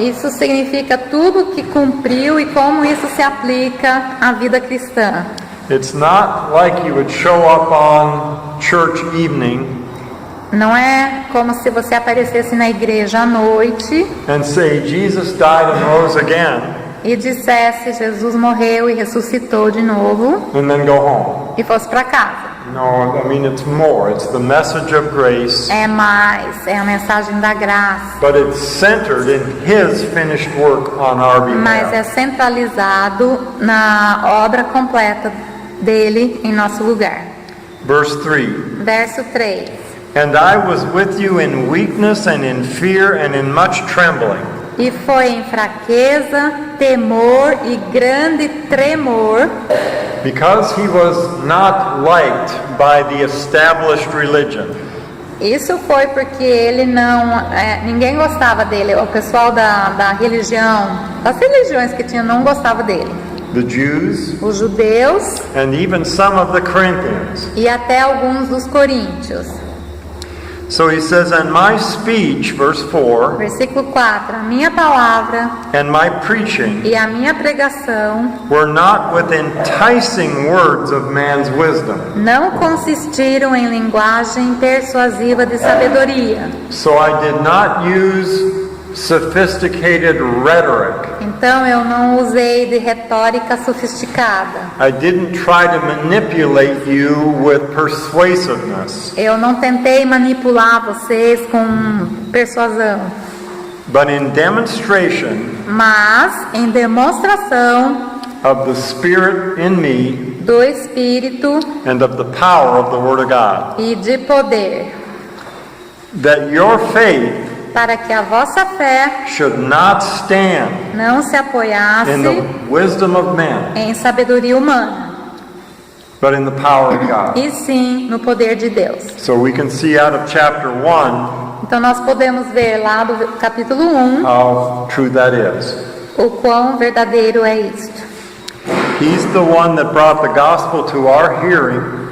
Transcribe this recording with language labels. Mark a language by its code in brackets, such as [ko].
[pt] Isso significa tudo que cumpriu e como isso se aplica à vida cristã. [en] It's not like you would show up on church evening [pt] Não é como se você aparecesse na igreja à noite [en] and say, Jesus died and rose again, [pt] e dissesse Jesus morreu e ressuscitou de novo [en] and then go home. [pt] e fosse para casa. [en] No, I mean it's more. It's the message of grace, [pt] É mais, é a mensagem da graça, [en] but it's centered in His finished work on our [pt] mas é [en] behalf. [pt] centralizado na obra completa dele em nosso lugar. [en] Verse 3. [pt] Verso 3. [en] And I was with you in weakness and in fear and in much trembling. [pt] E foi em fraqueza, temor e grande tremor, [en] Because he was not liked by the established religion. [pt] isso foi porque ele ninguém gostava dele, o pessoal da religião, das religiões que tinha não gostava dele. [en] The Jews [pt] Os judeus [en] and even some of the Corinthians. [pt] e até alguns dos coríntios. [en] So he says, and my speech, verse 4, [pt] Versículo 4, a minha palavra [en] and my preaching [pt] e a minha pregação [en] were not with enticing words of man's wisdom. [pt] não consistiram em linguagem persuasiva de sabedoria. [en] So I did not use sophisticated rhetoric. [pt] Então eu não usei de retórica sofisticada. [en] I didn't try to manipulate you with persuasiveness. [pt] Eu não tentei manipular vocês com persuasão, [en] But in demonstration [pt] mas em demonstração [en] of the Spirit in me [pt] do Espírito [en] and of the power of the Word of God, [pt] e de poder, [en] that your faith [pt] para que a vossa fé [en] should not stand [pt] não se apoiasse [en] in the wisdom of men, [pt] em sabedoria humana, [en] but in the power of God. [pt] e sim no poder de Deus. [en] So we can see out of chapter 1 [pt] Então nós podemos ver lá do capítulo 1 [en] how true that is. [pt] o quão verdadeiro é isto. [en] He's the one that brought the gospel to our hearing